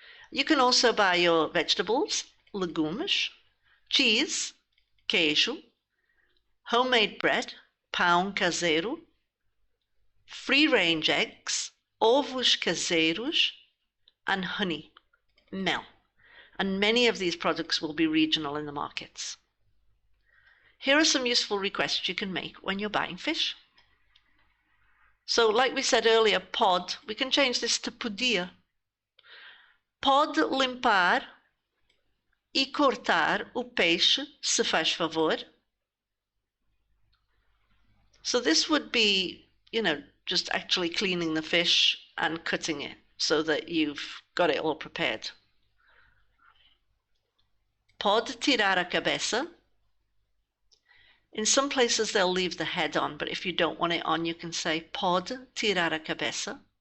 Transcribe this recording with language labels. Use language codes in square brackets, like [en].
[en] You can also buy your vegetables, legumes, cheese, queijo, homemade bread, pão caseiro, free-range eggs, ovos caseiros, and honey, mel. And many of these products will be regional in the markets. Here are some useful requests you can make when you're buying fish. So like we said earlier, pod, we can change this to podia. [pt] Pode limpar e cortar o peixe, se faz favor. [en] So this would be, just actually cleaning the fish and cutting it so that you've got it all prepared. [pt] Pode tirar a cabeça. [en] In some places they'll leave the head on, but if you don't want it on, you can say [pt] pode tirar a cabeça.